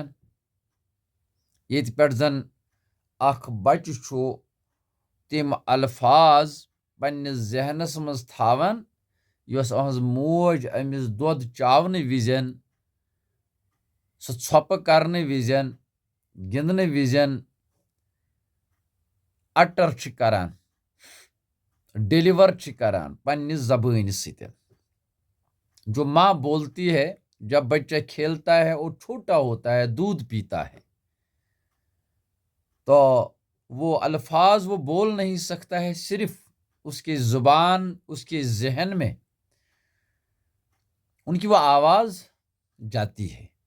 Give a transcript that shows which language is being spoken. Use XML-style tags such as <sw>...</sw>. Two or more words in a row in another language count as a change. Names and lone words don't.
<ks>ییٚتہِ پٮ۪ٹھ زن اکھ بچہِ چھُ تِم الفاظ پننِس ذہنس منٛز تھاوان یۄس أہنٛز موج أمِس دۄد چاونہٕ وِزِ سُہ ژھۄپہٕ کرنہٕ وِزِ گِنٛدنہٕ وِزِ اٹر چھِ کران ڈیلیور چھِ کران پننہِ زبٲنۍ سۭتۍ.</ks> <ur>جو ماں بولتی ہے جب بچہ کھیلتا ہے اور چھوٹا ہوتا ہے دودھ پیتا ہے تو وہ الفاظ وہ بول نہیں سکتا ہے، صرف اس کی زبان اس کے ذہن میں ان کی وہ آواز جاتی ہے.</ur>